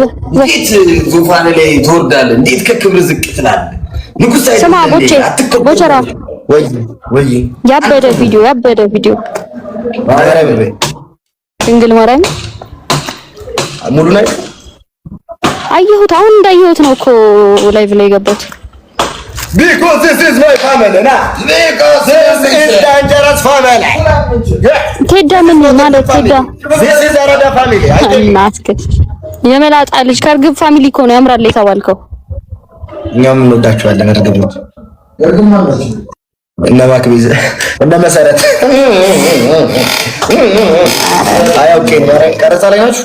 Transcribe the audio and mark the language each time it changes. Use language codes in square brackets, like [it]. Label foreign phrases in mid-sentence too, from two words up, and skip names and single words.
[am] ዙፋን ላይ ትወርዳለህ። እንዴት ከክብር ዝቅ ትላለህ? ንጉስ አይደል? ስማ ቦቸራ ወይ ያበደ ቪዲዮ ድንግል ማርያም ሙሉ ላይ አየሁት። አሁን እንዳየሁት ነው እኮ ላይቭ ላይ ገባሁት። [en] Because this is my family now. Because this is dangerous family. [am] ቴዳ ምን ማለት ቴዳ? [en] This is Arada family. [am] እናትክ የመላጣ ልጅ ከእርግብ ፋሚሊ እኮ ነው ያምራል የተባልከው። እኛም እንወዳቸዋለን እርግቦች። እና ማክቤዝ እና መሰረት ኦኬ ቀረጻ ላይ ናችሁ?